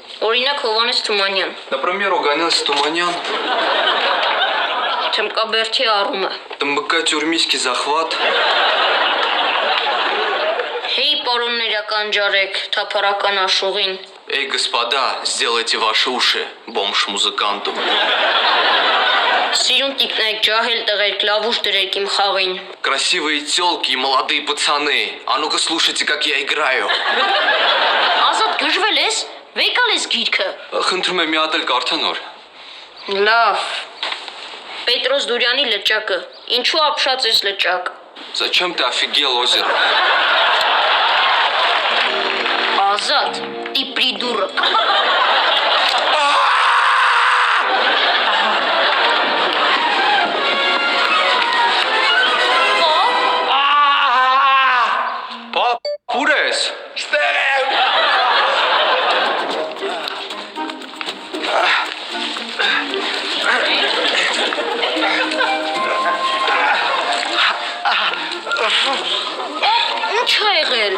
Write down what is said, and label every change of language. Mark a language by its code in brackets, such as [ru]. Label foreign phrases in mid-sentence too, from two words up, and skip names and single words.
[hy] Օրինակ Հովանես Թումանյան, [ru] Например, Оганес Туманян, [hy] Թմկաբերդի առումը։ [ru] ТМБК Тюрмийский захват. [hy] Հեյ պարոններ ականջարեք, թափառական աշուղին։ [ru] Эй, господа, сделайте ваши уши бомж-музыканту. [hy] Սիրուն տիկնայք, ջահել տղերք, լավ ուշ դրեք իմ խաղին։ [ru] Красивые тёлки и молодые пацаны. А ну-ка слушайте, как я играю. [hy] Ազատ գժվել ես, վեկալ ես գիրքը։ Խնդրում եմ մի հատ էլ կարդա նոր։ Լավ։ Պետրոս Դուրյանի լճակը։ Ինչու ապշած ես լճակ։ [ru] Зачем ты офигел, озеро? Ազատ, ты придурок։ [hy] Պապ, ուր ես։ Ինչ ա եղել։